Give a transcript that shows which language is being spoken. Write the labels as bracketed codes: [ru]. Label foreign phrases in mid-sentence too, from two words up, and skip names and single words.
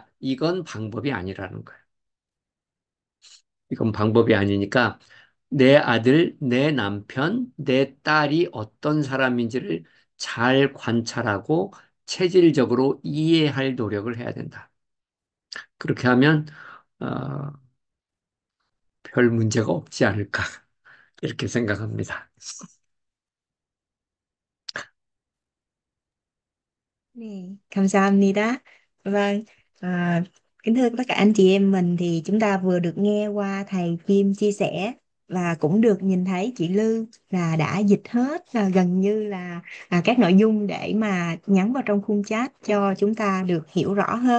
[ko] 이건 방법이 아니라는 거야. 이건 방법이 아니니까 내 아들, 내 남편, 내 딸이 어떤 사람인지를 잘 관찰하고 체질적으로 이해할 노력을 해야 된다. 그렇게 하면 어, 별 문제가 없지 않을까 이렇게 생각합니다. Nè, 감사합니다. [vi] Vâng, kính thưa tất cả anh chị em mình thì chúng ta vừa được nghe qua thầy Kim chia sẻ và cũng được nhìn thấy chị Lư là đã dịch hết gần như là các nội dung để mà nhắn vào trong khung chat cho chúng ta được hiểu rõ hơn.